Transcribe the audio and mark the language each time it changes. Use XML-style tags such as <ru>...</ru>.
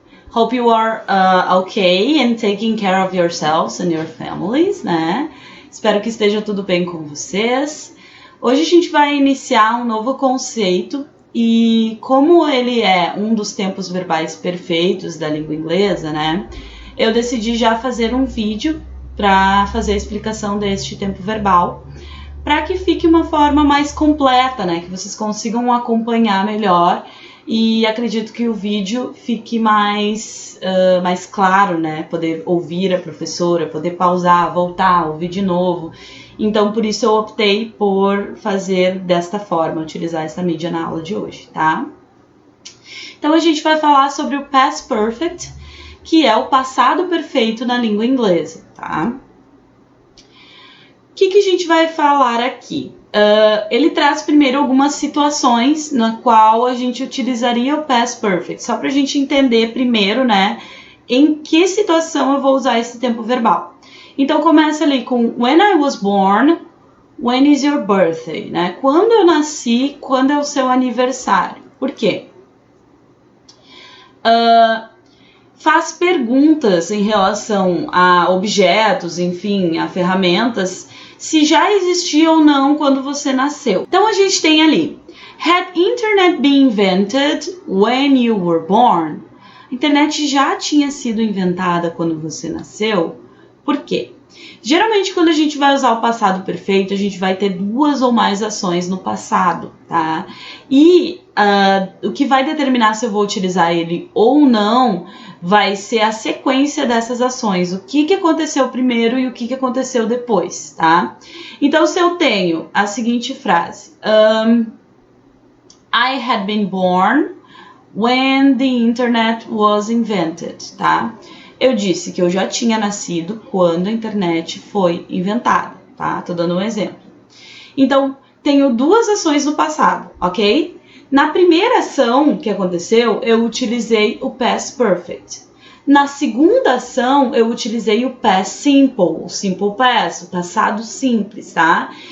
<en>Hope you are okay and taking care of yourselves and your families, né?</en> <pt>Espero que esteja tudo bem com vocês. Hoje a gente vai iniciar um novo conceito e como ele é um dos tempos verbais perfeitos da língua inglesa, né? Eu decidi já fazer um vídeo para fazer a explicação deste tempo verbal, para que fique uma forma mais completa, né? Que vocês consigam acompanhar melhor e acredito que o vídeo fique mais claro, né? Poder ouvir a professora, poder pausar, voltar, ouvir de novo. Então, por isso eu optei por fazer desta forma, utilizar essa mídia na aula de hoje, tá? Então, a gente vai falar sobre o Past Perfect, que é o passado perfeito na língua inglesa, tá? O que a gente vai falar aqui? Ele traz primeiro algumas situações na qual a gente utilizaria o Past Perfect, só para a gente entender primeiro, né, em que situação eu vou usar esse tempo verbal. Então, começa ali com</pt> <en>When I was born, when is your birthday, né?</en> <pt>Quando eu nasci, quando é o seu aniversário. Por quê? Faz perguntas em relação a objetos, enfim, a ferramentas, se já existia ou não quando você nasceu. Então a gente tem ali,</pt> <en>Had internet been invented when you were born?</en> <pt>A internet já tinha sido inventada quando você nasceu? Por quê? Geralmente quando a gente vai usar o passado perfeito, a gente vai ter duas ou mais ações no passado, tá? E o que vai determinar se eu vou utilizar ele ou não vai ser a sequência dessas ações, o que aconteceu primeiro e o que aconteceu depois, tá? Então, se eu tenho a seguinte frase,</pt> <en>I had been born when the internet was invented, tá?</en> <pt>Eu disse que eu já tinha nascido quando a internet foi inventada, tá? Tô dando um exemplo. Então, tenho duas ações no passado, ok? Na primeira ação que aconteceu, eu utilizei o Past Perfect. Na segunda ação, eu utilizei o Past Simple, o Simple Past, o passado simples, tá?</pt>